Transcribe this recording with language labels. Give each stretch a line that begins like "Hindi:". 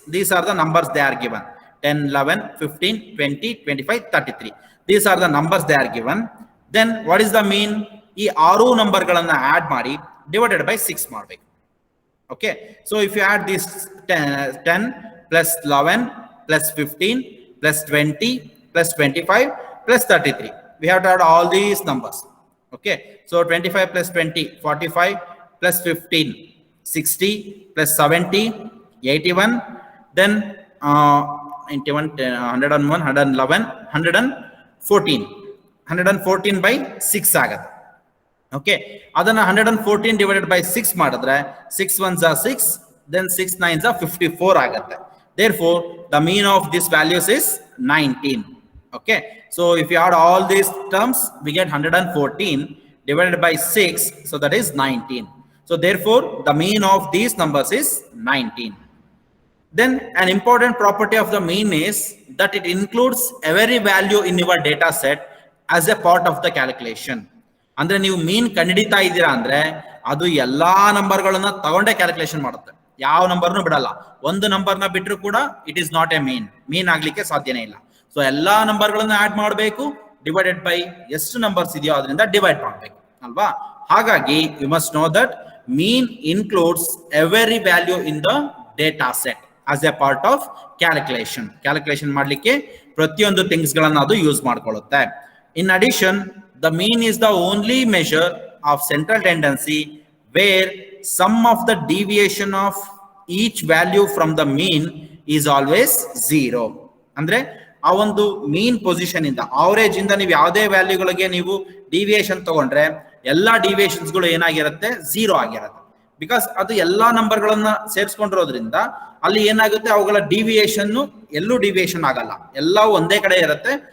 English: These are the numbers they are given. 10, 11, 15, 20, 25, 33. These are the numbers they are given. Then what is the mean?
Kannada: ಈ 6 ನಂಬರ್ಗಳನ್ನ add ಮಾಡಿ divided by 6 ಮಾಡಬೇಕು.
English: Okay, so if you add this 10 plus 11 plus 15 plus 20 plus 25 plus 33, we have to add all these numbers. Okay, so 25 plus 20, 45 plus 15, 60 plus 70, 81, then 91, 101, 111, 114, 114 by 6 ಆಗುತ್ತೆ.
Kannada: Okay, ಅದನ್ನ 114 divided by 6 ಮಾಡಿದ್ರೆ
English: 6 1s are 6, then 6 9s are 54
Kannada: ಆಗುತ್ತೆ.
English: Therefore the mean of these values is 19. Okay, so if you add all these terms we get 114 divided by 6, so that is 19. So therefore the mean of these numbers is 19. Then an important property of the mean is that it includes every value in your data set as a part of the calculation.
Kannada: ಅಂದ್ರೆ ನೀವು ಮೀನ್ ಕಂಡುಹಿಡಿತಾ ಇದ್ದೀರಾ ಅಂದ್ರೆ ಅದು ಎಲ್ಲಾ ನಂಬರ್ಗಳನ್ನ ತಗೊಂಡೇ calculation ಮಾಡುತ್ತೆ, ಯಾವ ನಂಬರ್ನು ಬಿಡಲ್ಲ. ಒಂದು ನಂಬರ್ನ ಬಿಟ್ಟರು ಕೂಡ
English: it is not a mean
Kannada: ಆಗ್ಲಿಕ್ಕೆ ಸಾಧ್ಯನೇ ಇಲ್ಲ. ಸೊ ಎಲ್ಲಾ ನಂಬರ್ಗಳನ್ನ ಆಡ್ ಮಾಡಬೇಕು, ಡಿವೈಡೆಡ್ ಬೈ ಎಷ್ಟು ನಂಬರ್ಸ್ ಇದೆಯೋ ಅದರಿಂದ ಡಿವೈಡ್ ಮಾಡಬೇಕು ಅಲ್ವಾ.
English: ಹಾಗಾಗಿ you must know that mean includes every value in the data set as a part of calculation.
Kannada: Calculation ಮಾಡ್ಲಿಕ್ಕೆ ಪ್ರತಿಯೊಂದು ಥಿಂಗ್ಸ್ ಗಳನ್ನ ಅದು use ಮಾಡ್ಕೊಳ್ಳುತ್ತೆ.
English: In addition, the mean is the only measure of central tendency where sum of the deviation of each value from the mean is always 0.
Kannada: ಅಂದ್ರೆ ಆ ಒಂದು ಮೀನ್ position ಇಂದ, average ಇಂದ ನೀವು ಯಾವುದೇ ವ್ಯಾಲ್ಯೂಗಳಿಗೆ ನೀವು ಡಿವಿಯೇಷನ್ ತಗೊಂಡ್ರೆ ಎಲ್ಲಾ ಡಿವಿಯೇಷನ್ಸ್ ಗಳು ಏನಾಗಿರುತ್ತೆ, 0 ಆಗಿರುತ್ತೆ. ಬಿಕಾಸ್ ಅದು ಎಲ್ಲಾ ನಂಬರ್ಗಳನ್ನ ಸೇರಿಸ್ಕೊಂಡಿರೋದ್ರಿಂದ ಅಲ್ಲಿ ಏನಾಗುತ್ತೆ, ಅವುಗಳ ಡಿವಿಯೇಷನ್ ಎಲ್ಲೂ ಡಿವಿಯೇಷನ್ ಆಗಲ್ಲ, ಎಲ್ಲವೂ ಒಂದೇ ಕಡೆ ಇರುತ್ತೆ.